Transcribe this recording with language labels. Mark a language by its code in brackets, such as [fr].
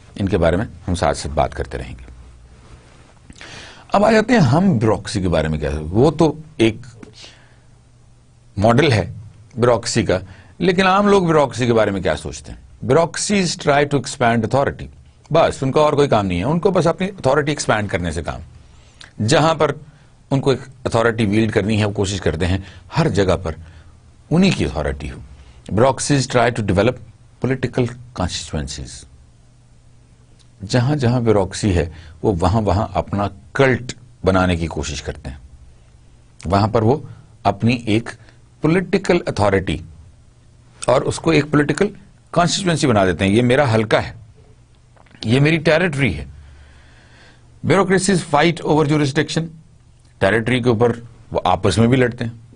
[ur] ان کے بارے میں ہم ساتھ ساتھ بات کرتے رہیں گے. اب آ جاتے ہیں ہم بیوروکریسی کے بارے میں کیا، وہ تو ایک ماڈل ہے بیوروکریسی کا، لیکن عام لوگ بیوروکریسی کے بارے میں کیا سوچتے ہیں؟ [en] bureaucracies try to expand authority, [ur] بس ان کا اور کوئی کام نہیں ہے، ان کو بس اپنی اتھارٹی ایکسپینڈ کرنے سے کام. جہاں پر ان کو اتھارٹی ویلڈ کرنی ہے وہ کوشش کرتے ہیں ہر جگہ پر انہی کی authority ہو. [en] Bureaucracies try to develop political constituencies. [ur] جہاں جہاں بیوروکریسی ہے وہ وہاں وہاں اپنا کلٹ بنانے کی کوشش کرتے ہیں، وہاں پر وہ اپنی ایک پولیٹیکل اتھارٹی اور اس کو ایک پولیٹیکل کانسٹیچوئنسی بنا دیتے ہیں. یہ میرا حلقہ ہے، یہ میری ٹیریٹری ہے. [en] bureaucracies fight over jurisdiction, [ur] territory کے اوپر وہ آپس میں بھی لڑتے ہیں.